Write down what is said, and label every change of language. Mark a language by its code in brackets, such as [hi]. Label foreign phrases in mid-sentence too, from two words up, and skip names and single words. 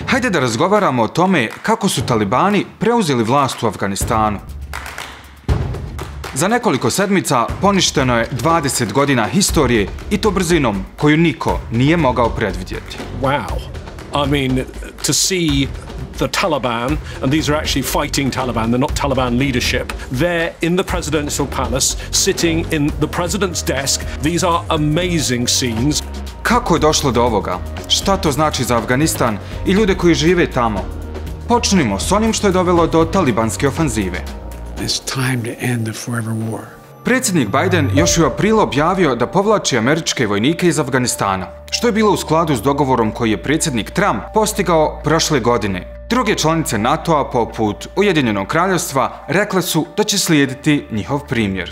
[bs] Hajde da razgovaramo o tome kako su Talibani preuzeli vlast u Afganistanu. Za nekoliko sedmica poništeno je 20 godina historije i to brzinom koju niko nije mogao predvidjeti. [en] Wow. I mean, to see the Taliban, and these are actually fighting Taliban, they're not Taliban leadership, they're in the presidential palace, sitting in the president's desk. These are amazing scenes. [bs] Kako je došlo do ovoga? Šta to znači za Afganistan i ljude koji žive tamo? Počnimo s onim što je dovelo do talibanske ofanzive. [en] It's time to end the forever war. [bs] Predsjednik Biden još u aprilu objavio da povlači američke vojnike iz Afganistana, što je bilo u skladu s dogovorom koji je predsjednik Trump postigao prošle godine. Druge članice NATO-a, poput Ujedinjenog kraljevstva, rekle su da će slijediti njihov primjer.